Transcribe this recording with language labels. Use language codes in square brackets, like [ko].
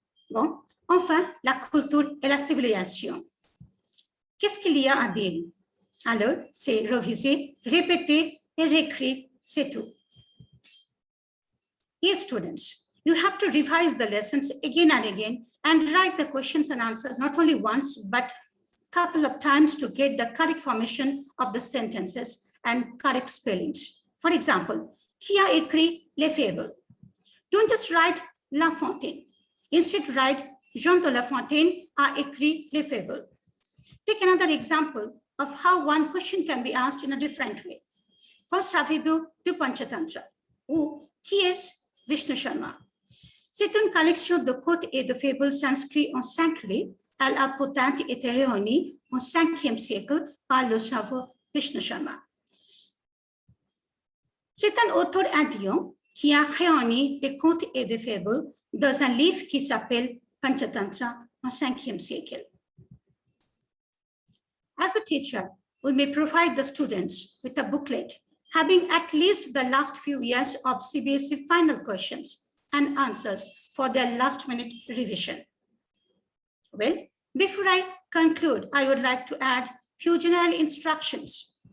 [fr] Bon, enfin, la culture et la civilisation. Qu'est-ce qu'il y a à dire? Alors, c'est reviser, répéter et réécrire, c'est tout. [en] Yes, students, you have to revise the lessons again and again and write the questions and answers not only once, but a couple of times to get the correct formation of the sentences and correct spellings. For example, qui a écrit les fables? Don't just write La Fontaine. [fr] Instead, write Jean de La Fontaine a écrit les fables. [en] Take another example of how one question can be asked in a different way. [fr] Qu'en savez-vous du Panchatantra? Ou qui est Vishnu Sharma? C'est une collection de contes et de fables inscrits en 5 livres. Elle a pourtant été réunie au 5e siècle par le savant Vishnu Sharma. C'est un auteur indien qui a réuni des contes et des fables dans un livre qui s'appelle Panchatantra au 5e siècle. [en] As a teacher, we may provide the students with a booklet having at least the last few years of CBSE final questions and answers for their last-minute revision. Well, before I conclude, I would like to add few general instructions.